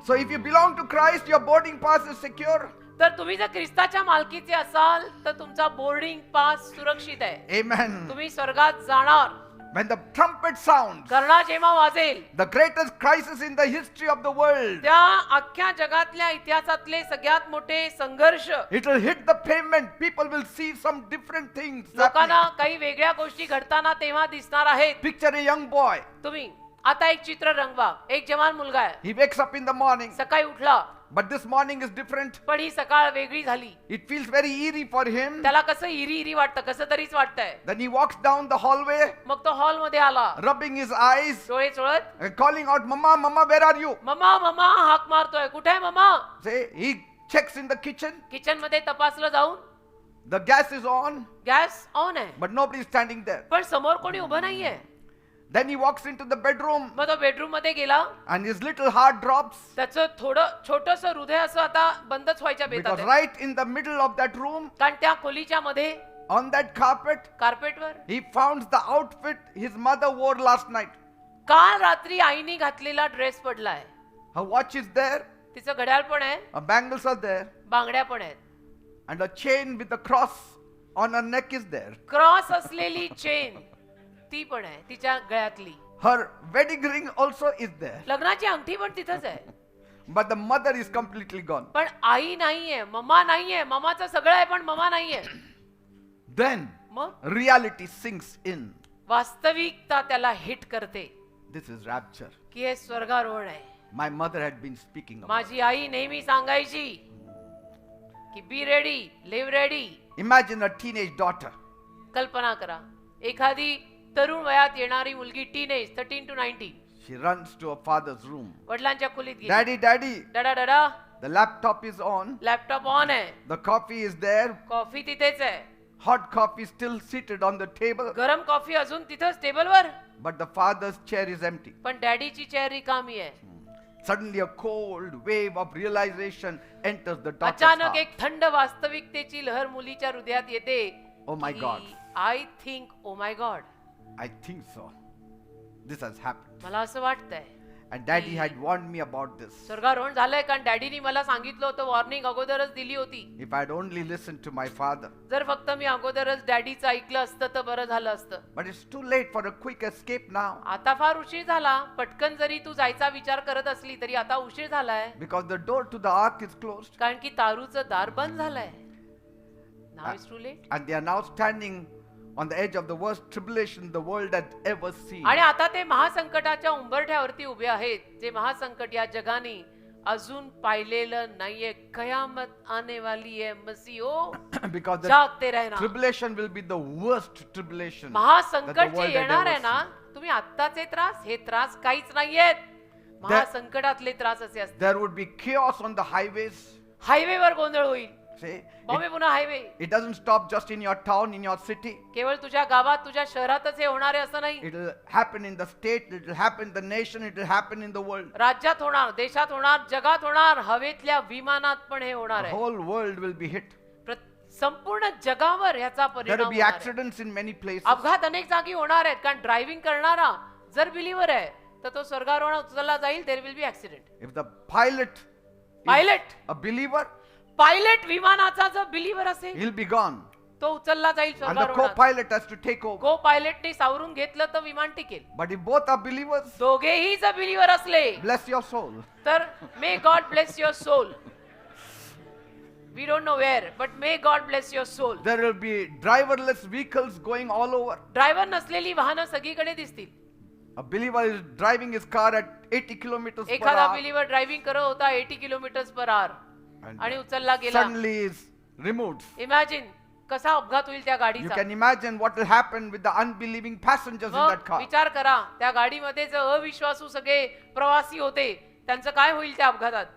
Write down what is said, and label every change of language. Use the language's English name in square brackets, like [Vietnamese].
[English] So if you belong to Christ, your boarding pass is secure. [Marathi] तर तुम्ही जर ख्रिस्ताच्या मालकीचे असाल तर तुमचा बोर्डिंग पास सुरक्षित आहे. [English] Amen. [Marathi] तुम्ही स्वर्गात जाणार. [English] When the trumpet sounds, [Marathi] कर्णा जेव्हा वाजेल, [English] the greatest crisis in the history of the world, [Marathi] त्या अख्ख्या जगातल्या इतिहासातले सगळ्यात मोठे संघर्ष, [English] it will hit the pavement. People will see some different things [Marathi] लोकांना [English] happening. [Marathi] काही वेगळ्या गोष्टी घडताना तेव्हा दिसणार आहेत. [English] Picture a young boy. [Marathi] तुम्ही आता एक चित्र रंगवा. एक जवान मुलगा आहे, [English] He wakes up in the morning, [Marathi] सकाळी उठला, [English] but this morning is different. [Marathi] पण ही सकाळ वेगळी झाली. [English] It feels very eerie for him. [Marathi] त्याला कसं इरी इरी वाटतं, कसं तरीच वाटतंय. [English] Then he walks down the hallway, [Marathi] मग तो हॉल मध्ये आला, [English] rubbing his eyes [Marathi] डोळे चोळत, [English] and calling out, "Mama, Mama, where are you?" [Marathi] Mamma mamma हाक मारतोय, कुठे आहे mamma. [English] Say, he checks in the kitchen. [Marathi] Kitchen मध्ये तपासलं जाऊन, [English] The gas is on, [Marathi] gas on आहे, [English] but nobody is standing there. [Marathi] पण समोर कोणी उभं नाहीये. [English] Then he walks into the bedroom, [Marathi] मग तो बेडरूम मध्ये गेला. [English] and his little heart drops [Marathi] त्याचं थोडं छोटस हृदय असं आता बंदच व्हायच्या बेतात [English] because [Marathi] आहे. [English] right in the middle of that room, [Marathi] कारण त्या खोलीच्या मध्ये [English] on that carpet, [Marathi] कार्पेटवर [English] he found the outfit his mother wore last night. [Marathi] काल रात्री आईने घातलेला ड्रेस पडलाय. [English] Her watch is there, [Marathi] तिचं घड्याळ पण आहे, [English] her bangles are there, [Marathi] बांगड्या पण आहेत, [English] and a chain with a cross on her neck is there. [Marathi] Cross असलेली चेन ती पण आहे तिच्या गळ्यातली. [English] Her wedding ring also is there, [Marathi] लग्नाची अंगठी पण तिथंच आहे. [English] but the mother is completely gone. [Marathi] पण आई नाहीये, मम्मा नाहीये. मम्माचं सगळं आहे पण मम्मा नाहीये. [English] Then [Marathi] मग [English] reality sinks in. [Marathi] वास्तविकता त्याला हिट करते [English] This is rapture. [Marathi] की हे स्वर्गारोहण आहे. [English] My mother had been speaking about. [Marathi] माझी आई नेहमी सांगायची की [English] Be ready, live ready. Imagine a teenage daughter. [Marathi] कल्पना करा, एखादी तरुण वयात येणारी मुलगी, teenage 13 to 19, [English] She runs to her father's room. [Marathi] वडिलांच्या खोलीत गेली. [English] Daddy, Daddy, [Marathi] डडा डडा, [English] the laptop is on. [Marathi] Laptop on आहे, [English] The coffee is there. [Marathi] Coffee तिथेच आहे. [English] hot coffee still seated on the table, [Marathi] गरम कॉफी अजून तिथंच टेबलवर, [English] but the father's chair is empty. [Marathi] पण डॅडीची चेअर रिकामी आहे. [English] Suddenly a cold wave of realization enters the daughter's [Marathi] अचानक [English] heart. [Marathi] एक थंड वास्तविकतेची लहर मुलीच्या हृदयात येते. [English] Oh my God. I think oh my God, I think so. This has happened. [Marathi] मला असं वाटतंय. [English] And daddy had warned me about this. [Marathi] स्वर्गारोहण झालंय कारण डॅडीनी मला सांगितलं होतं, वॉर्निंग अगोदरच दिली होती. [English] If I had only listened to my father. [Marathi] जर फक्त मी अगोदरच डॅडीचं ऐकलं असतं तर बरं झालं असतं. [English] But it's too late for a quick escape now. [Marathi] आता फार उशीर झाला. पटकन जरी तू जायचा विचार करत असली तरी आता उशीर झालाय, [English] Because the door to the ark is closed. [Marathi] कारण की तारूचं दार बंद झालंय. [English] Now it's too late. And they are now standing on the edge of the worst tribulation the world had ever seen. [Marathi] आणि आता ते महासंकटाच्या उंबरठ्यावरती उभे आहेत, जे महासंकट या जगाने अजून पाहिलेलं नाहीये. [Hindi] कयामत आने वाली है मसीहो, [English] Because the [Hindi] जागते रहना. [English] tribulation will be the worst tribulation. that the [Marathi] महासंकट जे [English] world had [Marathi] येणार आहे [English] ever [Marathi] ना, [English] seen. [Marathi] तुम्ही आत्ताचे त्रास, हे त्रास काहीच नाहीयेत. महासंकटातले त्रास असे असतात. [English] There would be chaos on the highways. [Marathi] हायवेवर गोंधळ होईल. [English] See, [Marathi] बॉम्बे पुन्हा highway. [English] it doesn't stop just in your town, in your city. [Marathi] केवळ तुझ्या गावात, तुझ्या शहरातच हे होणार आहे असं नाही. [English] It will happen in the state, it will happen in the nation, it will happen in the world. [Marathi] राज्यात होणार, देशात होणार, जगात होणार, हवेतल्या विमानात पण हे होणार [English] The [Marathi] आहे. [English] whole world will be hit. [Marathi] संपूर्ण जगावर याचा [English] There [Marathi] परिणाम [English] will be [Marathi] होणार आहे. [English] accidents in many places. [Marathi] अपघात अनेक जागी होणार आहेत, कारण ड्रायव्हिंग करणारा जर बिलीवर आहे तर तो स्वर्गारोहण उचलला जाईल. [English] There will be accident. If the pilot is [Marathi] pilot [English] a believer, [Marathi] pilot विमानाचा जर बिलीवर असेल [English] he'll be gone. [Marathi] तो उचलला जाईल [English] And the [Marathi] स्वर्गारोहणात. [English] co-pilot has to take over. [Marathi] को पायलटने सावरून घेतलं तर विमान टिकेल. [English] But if both are believers, [Marathi] दोघेही जर बिलीवर असले [English] bless your soul. तर may God bless your soul. We don't know where, but may God bless your soul. There will be driverless vehicles going all over. [Marathi] Driver नसलेली वाहनं सगळीकडे दिसतील. [English] A believer is driving his car at 80 kilometers per [Marathi] एखादा [English] hour. [Marathi] Believer driving करत होता 80 kilometre per hour [English] And [Marathi] आणि उचलला गेला. [English] suddenly is removed. [Marathi] इमॅजिन कसा अपघात होईल त्या [English] You [Marathi] गाडीचा. [English] can imagine what will happen with the unbelieving passengers in that [Marathi] मग [English] car. [Marathi] विचार करा, त्या गाडीमध्ये जे अविश्वासू सगळे प्रवासी होते त्यांचं काय होईल त्या अपघातात.